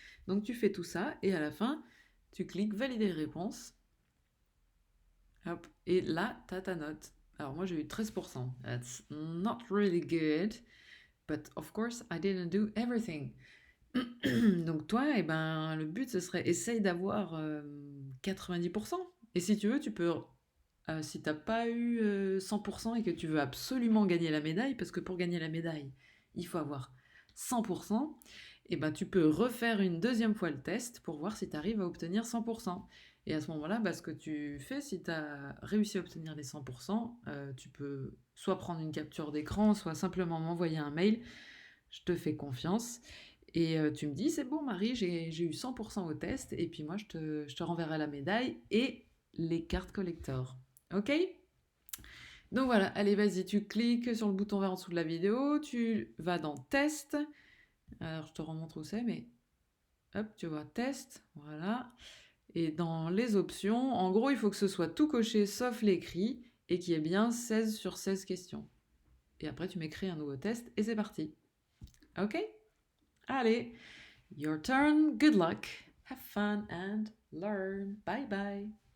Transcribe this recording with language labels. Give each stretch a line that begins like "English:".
French: Donc tu fais tout ça, et à la fin, tu cliques valider réponse, hop, et là, t'as ta note. Alors moi j'ai eu 13%.
English: That's not really good, but of course I didn't do everything.
French: Donc toi, le but, ce serait essaye d'avoir 90%. Et si tu veux, tu peux, si t'as pas eu 100% et que tu veux absolument gagner la médaille, parce que pour gagner la médaille, il faut avoir 100%, tu peux refaire une deuxième fois le test pour voir si tu arrives à obtenir 100%. Et à ce moment-là, ce que tu fais, si tu as réussi à obtenir les 100%, tu peux soit prendre une capture d'écran, soit simplement m'envoyer un mail. Je te fais confiance. Et tu me dis, c'est bon Marie, j'ai eu 100% au test, et puis moi je te renverrai la médaille et les cartes collector. Ok? Donc voilà, allez vas-y, tu cliques sur le bouton vert en dessous de la vidéo, tu vas dans test, alors je te remontre où c'est, mais hop, tu vois, test, voilà. Et dans les options, en gros, il faut que ce soit tout coché sauf l'écrit, et qu'il y ait bien 16 sur 16 questions. Et après, tu m'écris un nouveau test, et c'est parti. Ok?
English: Allez, your turn, good luck, have fun and learn. Bye bye.